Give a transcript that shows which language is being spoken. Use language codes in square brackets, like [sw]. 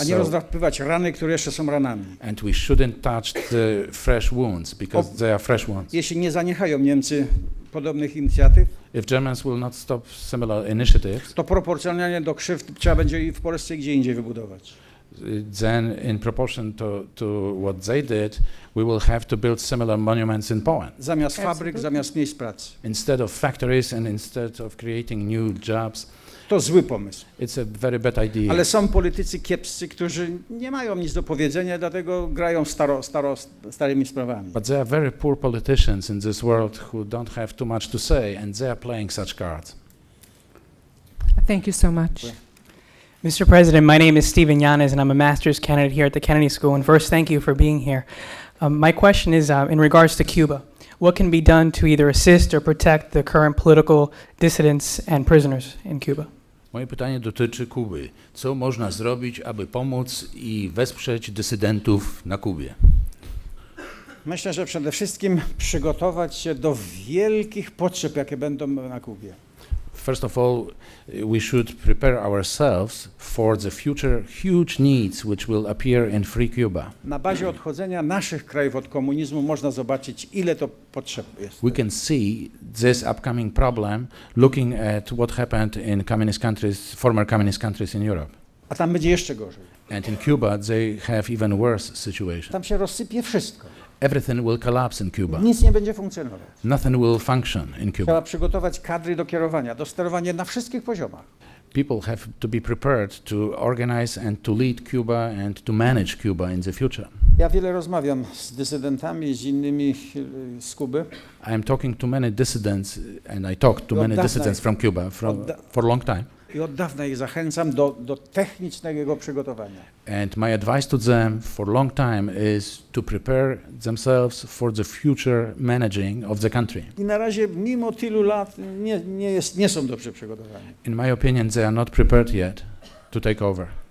[pl] A nie rozdrapywać rany, które jeszcze są ranami. [en] And we shouldn't touch the fresh wounds because they are fresh wounds. [pl] Jeśli nie zaniechają Niemcy podobnych inicjatyw, [en] If Germans will not stop similar initiatives, [pl] to proporcjonalnie do krzywd trzeba będzie i w Polsce i gdzie indziej wybudować. [en] then in proportion to what they did, we will have to build similar monuments in Poland. [pl] Zamiast fabryk, zamiast miejsc pracy. [en] Instead of factories and instead of creating new jobs, [pl] To zły pomysł. [en] it's a very bad idea. [pl] Ale są politycy kiepscy, którzy nie mają nic do powiedzenia, dlatego grają starymi sprawami. [en] But there are very poor politicians in this world who don't have too much to say, and they are playing such cards. Thank you so much. Mr. President, my name is Stephen Yanez, and I'm a master's candidate here at the Kennedy School. And first, thank you for being here. My question is in regards to Cuba. What can be done to either assist or protect the current political dissidents and prisoners in Cuba? [pl] Moje pytanie dotyczy Kuby. Co można zrobić, aby pomóc i wesprzeć dysydentów na Kubie? Myślę, że przede wszystkim przygotować się do wielkich potrzeb, jakie będą na Kubie. [en] First of all, we should prepare ourselves for the future huge needs which will appear in free Cuba. [pl] Na bazie odchodzenia naszych krajów od komunizmu można zobaczyć, ile to potrzeb jest. [en] We can see this upcoming problem looking at what happened in communist countries, former communist countries in Europe. [pl] A tam będzie jeszcze gorzej. [en] And in Cuba, they have even worse situation. [pl] Tam się rozsypie wszystko. [en] Everything will collapse in Cuba. [pl] Nic nie będzie funkcjonować. [en] Nothing will function in Cuba. [pl] Trzeba przygotować kadry do kierowania, do sterowania na wszystkich poziomach. [en] People have to be prepared to organize and to lead Cuba and to manage Cuba in the future. [pl] Ja wiele rozmawiam z dysydentami, z innymi z Kuby. [en] I am talking to many dissidents, and I talked to many dissidents from Cuba for a long time. [pl] I od dawna ich zachęcam do technicznego przygotowania. [en] And my advice to them for a long time is to prepare themselves for the future managing of the country. [pl] I na razie, mimo tylu lat, nie są dobrze przygotowani. [en] In my opinion, they are not prepared yet to take over.